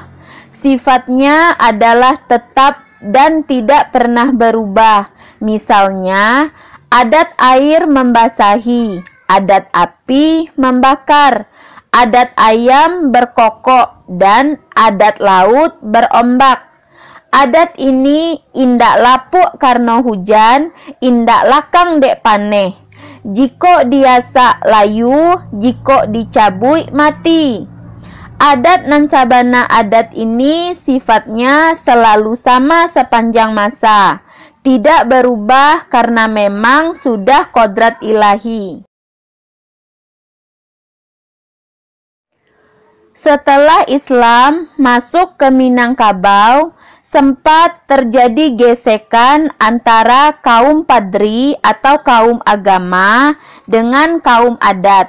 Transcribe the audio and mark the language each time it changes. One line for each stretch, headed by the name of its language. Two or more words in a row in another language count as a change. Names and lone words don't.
Indonesian: Sifatnya adalah tetap dan tidak pernah berubah. Misalnya, adat air membasahi, adat api membakar, adat ayam berkokok, dan adat laut berombak.
Minangkabau: Adat ini indak lapuk karena hujan, indak lakang dek paneh. Jiko diasak layu, jiko dicabui mati.
Indonesian: Adat Nan Sabana adat ini sifatnya selalu sama sepanjang masa, tidak berubah karena memang sudah kodrat ilahi. Setelah Islam masuk ke Minangkabau, sempat terjadi gesekan antara kaum padri atau kaum agama dengan kaum adat.